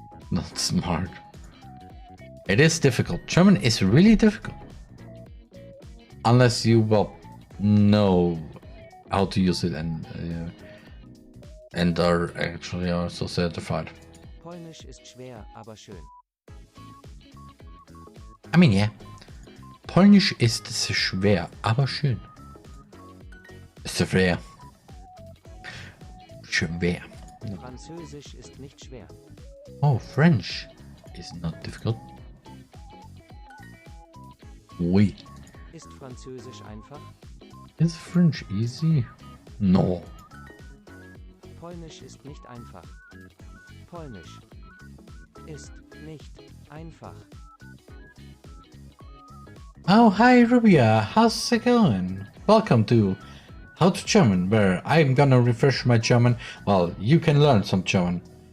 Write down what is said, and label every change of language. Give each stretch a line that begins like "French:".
English: Not smart. It is difficult. German is really difficult. Unless you, well, know how to use it and are actually also certified.
German: Polnisch ist schwer, aber schön.
English: I mean, yeah.
German: Polnisch ist schwer, aber schön. Schwer. Schwer. Französisch ist nicht schwer.
English: Oh, French is not difficult.
French: Oui.
German: Ist Französisch einfach?
English: Is French easy? No.
German: Polnisch ist nicht einfach. Polnisch ist nicht einfach.
English: Oh, hi Rubia, how's it going? Welcome to How to German, where I'm gonna refresh my German while you can learn some German.